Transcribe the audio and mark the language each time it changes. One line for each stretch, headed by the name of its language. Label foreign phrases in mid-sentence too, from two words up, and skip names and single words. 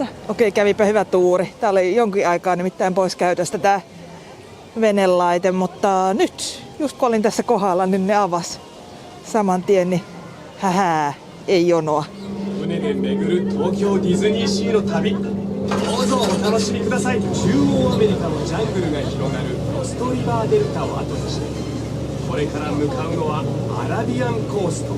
Finnish: Okei, kävipä hyvä tuuri. Tää oli jonkin aikaa nimittäin pois käytöstä tää venelaite, mutta nyt, just kun olin tässä kohdalla, niin ne avasi saman tien, niin ei jonoa.
Japanese: 船で巡る東京ディズニーシーの旅、どうぞお楽しみください。中央アメリカのジャングルが広がるロストリバーデルタを後にして、これから向かうのはアラビアンコースト。